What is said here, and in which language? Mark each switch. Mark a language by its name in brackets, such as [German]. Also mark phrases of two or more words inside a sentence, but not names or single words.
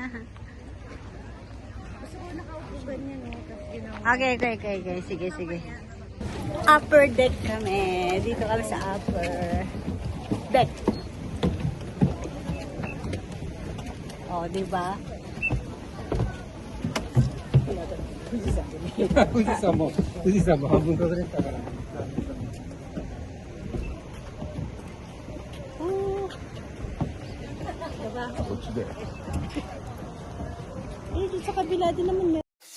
[Filipino] Okay. Sige. [English] Upper deck [Filipino] kami. Dito kami sa [English] upper deck. [Filipino] Oh, di ba? [Japanese] 富士山も半分隠れてたから。 [Filipino] Diba? [Japanese] こっちで。 [Filipino] Dito sa kabila din naman yun.